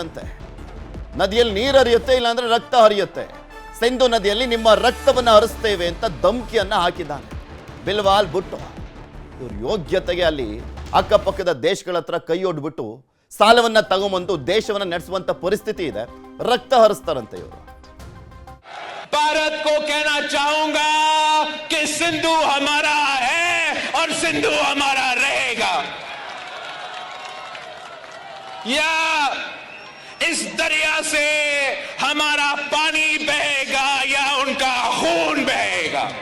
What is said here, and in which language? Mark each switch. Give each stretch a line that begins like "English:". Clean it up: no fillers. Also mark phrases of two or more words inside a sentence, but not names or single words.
Kannada: ನದಿಯಲ್ಲಿ ನೀರು ಹರಿಯುತ್ತೆ, ಇಲ್ಲಾಂದ್ರೆ ರಕ್ತ ಹರಿಯುತ್ತೆ. ಸಿಂಧು ನದಿಯಲ್ಲಿ ನಿಮ್ಮ ರಕ್ತವನ್ನ ಹರಿಸ್ತೇವೆ ಅಂತ ಧಮಕಿಯನ್ನ ಹಾಕಿದ್ದಾನೆ ಬಿಲ್ವಾಲ್ ಭುಟ್ಟೋ. ಇವ್ರ ಯೋಗ್ಯತೆಗೆ ಅಲ್ಲಿ ಅಕ್ಕಪಕ್ಕದ ದೇಶಗಳ ಹತ್ರ ಕೈಯೊಡ್ಬಿಟ್ಟು ಸಾಲವನ್ನ ತಗೊಂಬಂದು ದೇಶವನ್ನ ನಡೆಸುವಂತ ಪರಿಸ್ಥಿತಿ ಇದೆ. ರಕ್ತ ಹರಿಸ್ತಾರಂತೆ ಇವರು.
Urdu: بھارت کو کہنا چاہوں گا کہ سندھ ہمارا ہے اور سندھ ہمارا رہے گا. یا اس دریا سے ہمارا پانی بہے گا یا ان کا خون بہے گا.